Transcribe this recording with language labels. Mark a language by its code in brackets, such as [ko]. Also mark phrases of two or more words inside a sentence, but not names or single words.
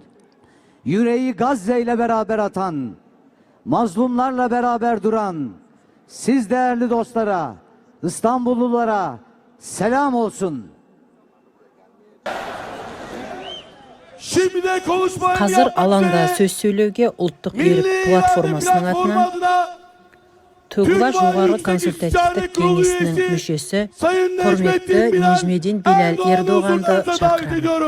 [tr] Yüreği Gazze ile beraber atan, mazlumlarla beraber duran, siz değerli dostlara, İstanbullulara selam olsun. Şimdi de konuşmayı [kk] Қазір [tr] yapmak [kk] алаңда [tr] üzere [kk] сөз сөйлеуге ұлттық [tr] Milli [kk] берік [tr] İrade [kk] платформасының [tr] Platformu [kk] атынан [tr] adına Tuğba Türk [kk] жоғары [tr] Yüksek [kk] консультативтік [tr] İstişare Kurulu [kk] кеңесінің [tr] üyesi [kk] мүшесі [tr] Sayın [kk] құрметті Necmettin Bilal Necmettin Bilal [tr] Erdoğan'ı [kk] Erdoğan'ды [tr] huzurlarınıza davet [kk] шақырамын. [tr] ediyorum.